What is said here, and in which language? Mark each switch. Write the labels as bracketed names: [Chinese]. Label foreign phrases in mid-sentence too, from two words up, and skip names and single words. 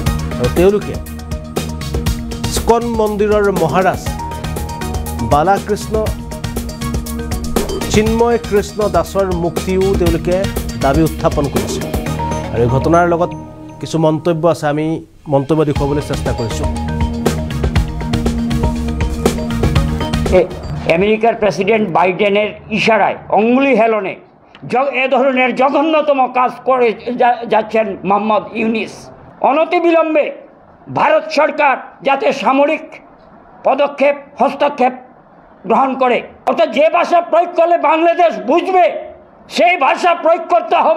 [Assamese] আৰু তেওঁলোকে স্কন মন্দিৰৰ মহাৰাজ চিন্ময় কৃষ্ণ দাসৰ মুক্তিও তেওঁলোকে দাবী উত্থাপন কৰিছে। আৰু এই ঘটনাৰ লগত কিছু মন্তব্য আছে, আমি মন্তব্য দেখুৱাবলৈ চেষ্টা কৰিছোঁ। [Bangla] আমেরিকার প্রেসিডেন্ট বাইডেনের ইশারায় অঙ্গুলি হেলনে এ ধরনের জঘন্যতম কাজ করে যাচ্ছেন মোহাম্মদ ইউনিস। অনতিবিলম্বে ভারত সরকার যাতে সামরিক হস্তক্ষেপ গ্রহণ করে, অর্থাৎ যে ভাষা প্রয়োগ করলে বাংলাদেশ বুঝবে সেই ভাষা প্রয়োগ করতে হবে।